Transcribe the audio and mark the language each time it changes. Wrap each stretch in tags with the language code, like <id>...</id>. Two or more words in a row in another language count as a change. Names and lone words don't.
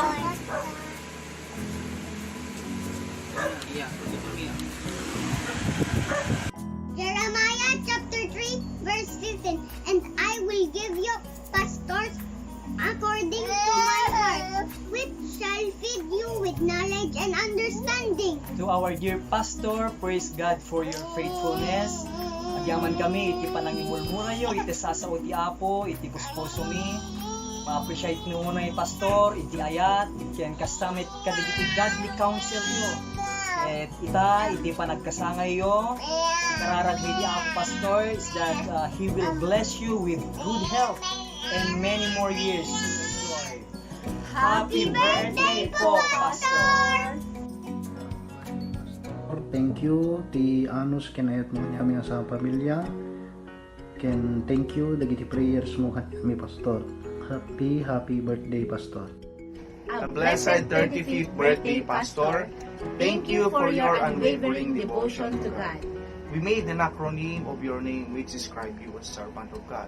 <en>Jeremiah chapter 3 verse 15. And I will give you pastors according to my heart, which shall feed you with knowledge and understanding. To our dear Pastor, praise God for your faithfulness.</en> <ilo>Agyaman kami, iti panangimulmura yo, iti sasaot ti Apo, iti kusposo mi.</ilo> <tl>Ma-appreciate nyo muna yung Pastor,</tl> <ilo>iti ayat, iti ang kasamit kadigiti</ilo> <en>godly counsel</en> <ilo>yo. At iti panagkasangay yo, ikararag ni ti Apo</ilo> <en>Pastor is that He will bless you with good health and many more years. Happy birthday po, Pastor! Thank you</en> <ilo>ti Anus kinayat mo kami sa pamilya. Ken</ilo> <en>thank you</en> <ilo>dagiti prayers mo kami Pastor.</ilo> <en>Happy birthday Pastor. A blessed 35th birthday, Pastor. Thank you for your unwavering devotion to God. We made an acronym of your name which describe you as servant of God.</en>